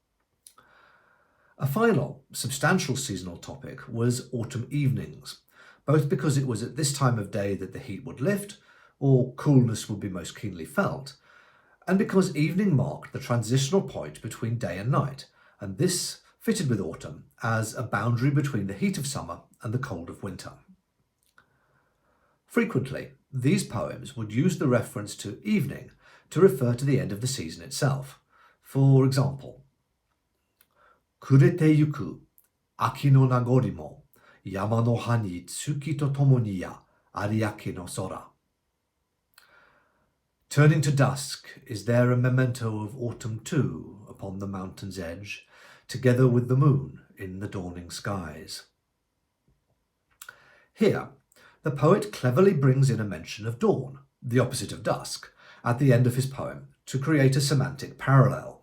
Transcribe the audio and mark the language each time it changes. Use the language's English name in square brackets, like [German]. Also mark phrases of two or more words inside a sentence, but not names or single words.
[English] A final, substantial seasonal topic was autumn evenings, both because it was at this time of day that the heat would lift, or coolness would be most keenly felt, and because evening marked the transitional point between day and night, and this fitted with autumn as a boundary between the heat of summer and the cold of winter. Frequently, these poems would use the reference to evening to refer to the end of the season itself. For example, [Japanese] 暮れてゆく 秋 の 名残 も 山 の 端 に 月 と ともに や 有明 の 空. [English] Turning to dusk, is there a memento of autumn too upon the mountain's edge, together with the moon in the dawning skies? Here, the poet cleverly brings in a mention of dawn, the opposite of dusk, at the end of his poem to create a semantic parallel.